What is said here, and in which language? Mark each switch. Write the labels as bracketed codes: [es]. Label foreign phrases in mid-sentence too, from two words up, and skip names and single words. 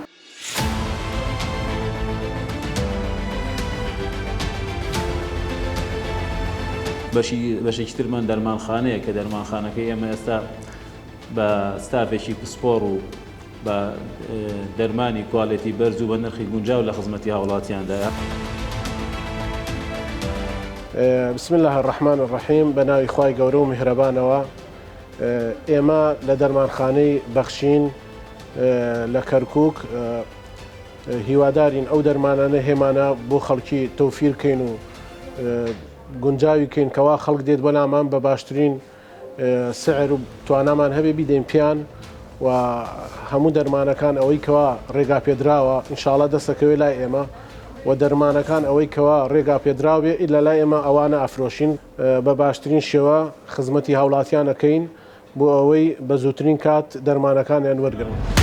[ckb] بەشێکی ترمان دەرمانخانەیە کە دەرمانخانەکەی ئێمە ئێستا بە ستافێکی پسپۆڕ و بە دەرمانی کوالێتی بەرز و بە نرخی گونجاو لە خزمەتی هاوڵاتیاندایە. [ar] بسم الله الرحمن الرحیم. [ckb] بە ناوی خوای گەورە و میهرەبانەوە ئێمە لە دەرمانخانەی بەخشین لە کەرکووک هیوادارین ئەو دەرمانانە هێمانە بۆ خەڵکی تەوفیر بکەین و گونجاوی کەین کەوا خەڵک دێت بەلامان بە باشترین سعر و توانامان هەبێ بیدەین پیان و هەموو دەرمانەکان ئەوەی کەوا ڕێگا پێدراوە ئینشاڵڵا دەستەکەوێ لای ئێمە و دەرمانەکان ئەوەی کەوا ڕێگا پێدراوێ لە لای ئێمە ئەوانە ئەفرۆشین بە باشترین شێوە خزمەتی هاوڵاتیانەکەین بۆ ئەوەی بە زووترین کات دەرمانەکانیان وەرگرن.